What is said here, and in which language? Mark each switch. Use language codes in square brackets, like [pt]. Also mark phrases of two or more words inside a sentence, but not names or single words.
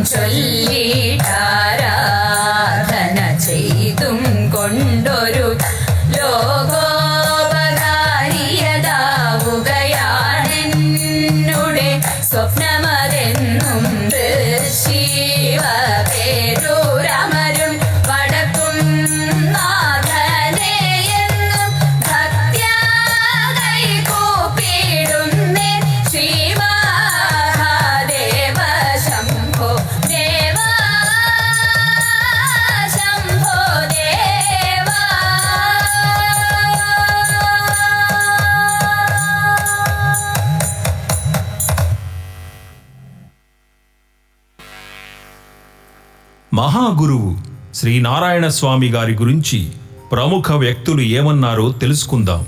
[ml] ചൊല്ലിടാരാധന ചെയ്തും കൊണ്ടൊരു ലോകോപകാരിയതാവുകയാണെന്നുടെ സ്വപ്നമതെന്നും ശിവ പേരൂരമരും വടക്കും നാഥനെ എന്നും ഭക്ത്യാ കൈകൂപ്പിടുന്നേ ശ്രീമഹാദേവ ശംഭോ ദേവ ശംഭോ ദേവ [te] మహాగురువు శ్రీ నారాయణ స్వామి గారి గురించి ప్రముఖ వ్యక్తులు ఏమన్నారో తెలుసుకుందాం.